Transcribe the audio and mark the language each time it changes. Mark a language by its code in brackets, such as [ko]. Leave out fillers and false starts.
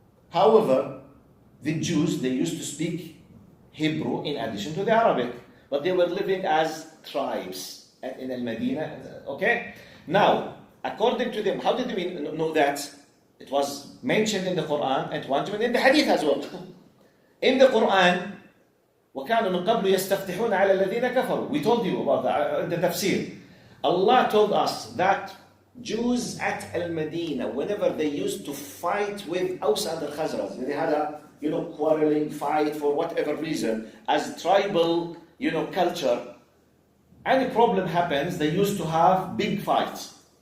[en] However, the Jews, they used to speak Hebrew in addition to the Arabic. But they were living as tribes in Al-Medina. Okay? Now, according to them, how did we know that? It was mentioned in the Quran and once in the Hadith as well. In the Quran, [ar] وَكَانُوا مِنْ قَبْلُ يَسْتَفْتِحُونَ عَلَى الَّذِينَ كَفَرُوا. [en] We told you about that, the tafsir. Allah told us that Jews at Al-Medina, whenever they used to fight with Aus and Al-Khazraj, they had a quarreling fight for whatever reason, as tribal culture, any problem happens, they used to have big fights.